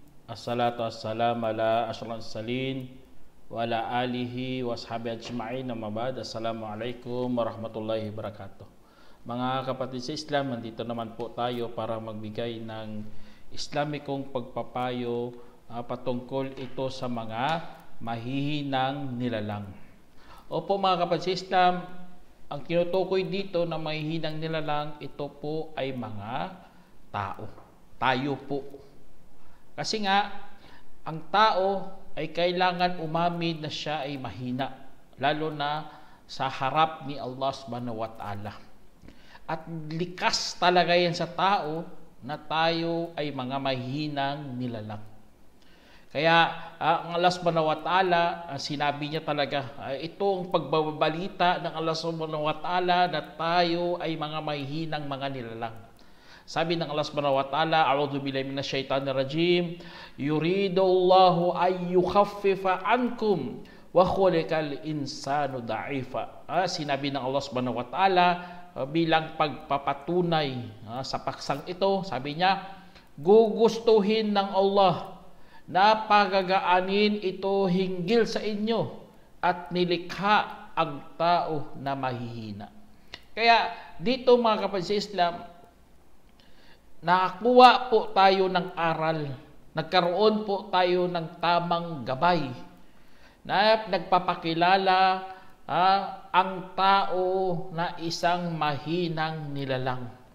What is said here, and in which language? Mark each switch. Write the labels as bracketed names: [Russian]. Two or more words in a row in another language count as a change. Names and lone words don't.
[Arabic] الصلاة والسلام على أشرف المرسلين وعلى آله وصحبه أجمعين. أما بعد. السلام عليكم ورحمة الله وبركاته. [Filipino] Mga kapatid sa Islam, nandito naman po tayo para magbigay ng Islamikong pagpapayo patungkol ito sa mga mahihinang nilalang. Opo mga kapatid sa Islam, ang tinutukoy dito na mahihinang nilalang, ito po ay mga tao. Tayo po. Kasi nga, ang tao ay kailangan umamin na siya ay mahina, lalo na sa harap ni Allah [Arabic] سبحانه وتعالى. [Filipino] At likas talaga yan sa tao na tayo ay mga mahihinang nilalang. Kaya ang Allah [Arabic] سبحانه وتعالى, [Filipino] sinabi niya talaga, itong pagbabalita ng Allah [Arabic] سبحانه وتعالى [Filipino] na tayo ay mga mahihinang mga nilalang. Sabi ng Allah [Arabic] سبحانه وتعالى, أعوذ بالله من الشيطان الرجيم يريد الله أن يخفف عنكم وخلق الإنسان ضعيفا. [Filipino] Sinabi ng Allah [Arabic] سبحانه وتعالى [Filipino] bilang pagpapatunay sa paksang ito, sabi niya, gugustuhin ng Allah na pagagaanin ito hinggil sa inyo at nilikha ang tao na mahihina. Kaya dito mga kapatid sa Islam, nakakuha po tayo ng aral, nagkaroon po tayo ng tamang gabay na nagpapakilala ang tao na isang mahinang nilalang.